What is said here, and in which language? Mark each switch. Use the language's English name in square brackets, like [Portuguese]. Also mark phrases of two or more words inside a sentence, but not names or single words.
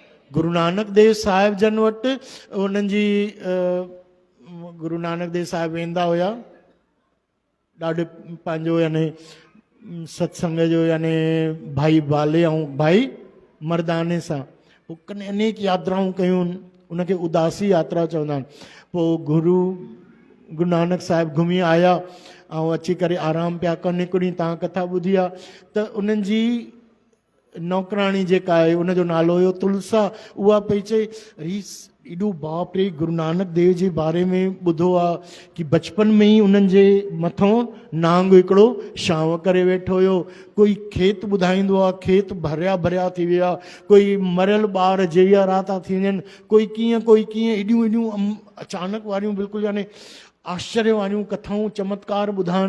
[Sindhi] गुरु नानक देव साहिब जन वटि उन्हनि जी गुरु नानक देव साहिब वेंदा हुया ॾाढे पंहिंजो यानी सत्संग जो यानी भाई बाले ऐं भाई मर्दाने सां पोइ कॾहिं अनेक यात्राऊं कयूं उनखे उदासी यात्रा चवंदा आहिनि। पोइ गुरु नानक साहिब घुमी आया ऐं अची करे आराम पिया कनि। हिकु ॾींहुं तव्हां कथा ॿुधी आहे त उन्हनि जी नौकराणी जेका आहे उनजो नालो हुयो तुलसा। उहा पई चए अरे एॾो बाप रे गुरु नानक देव जे बारे में ॿुधो आहे कि बचपन में ई उन्हनि जे मथां नांग हिकिड़ो छांव करे वेठो हुयो। कोई खेत ॿुधाईंदो आहे खेत भरिया भरिया थी विया, कोई मरियल ॿार जहिया था थी वञनि, कोई कीअं एॾियूं एॾियूं अचानक वारियूं बिल्कुलु यानी आश्चर्य वारियूं कथाऊं चमत्कार ॿुधाइनि।